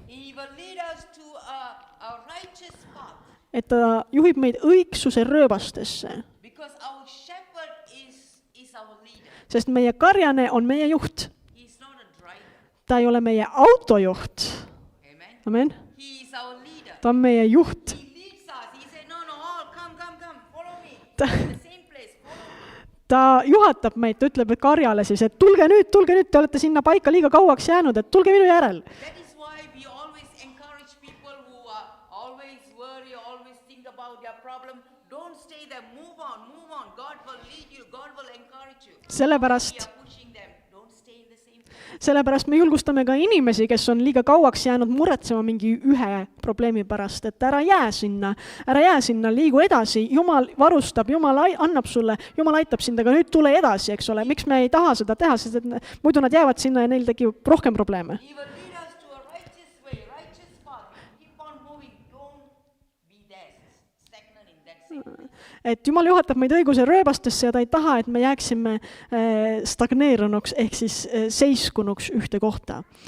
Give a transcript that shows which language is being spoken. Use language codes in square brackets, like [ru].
[en] He will lead us to a righteous path [et] Et ta juhib meid õigsuse rööbastesse, [en] because our shepherd is our leader. [et] sest meie karjane on meie juht. [en] He's not a driver. [et] ta ei ole meie autojuht. [en] Amen. [et] Amen. [en] He is our leader. [et] Ta on meie juht. [en] He leads us. He said, no, all come, follow me. The same place, follow me. [et] Ta juhatab meid, ta ütleb karjale siis, et tulge nüüd, te olete sinna paika liiga kauaks jäänud, et tulge minu järel. [en] That is why we always encourage people who are always worry, always think about their problem. Don't stay there, move on. God will lead you, God will encourage you. [et] Sellepärast [en] We are pushing them. Don't stay in the same place. [et] sellepärast me julgustame ka inimesi, kes on liiga kauaks jäänud muretsema mingi ühe probleemi pärast, et ära jää sinna, liigu edasi, Jumal varustab, Jumal annab sulle, Jumal aitab sind, aga nüüd tule edasi, eks ole, miks me ei taha seda teha, sest et muidu nad jäävad sinna ja neil tekib rohkem probleeme. [en] He will lead us to a righteous way, righteous path. Keep on moving. Don't be there, stagnant in that same place. [et] Et Jumal juhatab meid õiguse rööbastesse ja ta ei taha, et me jääksime stagneerunuks ehk siis seiskunuks ühte kohta.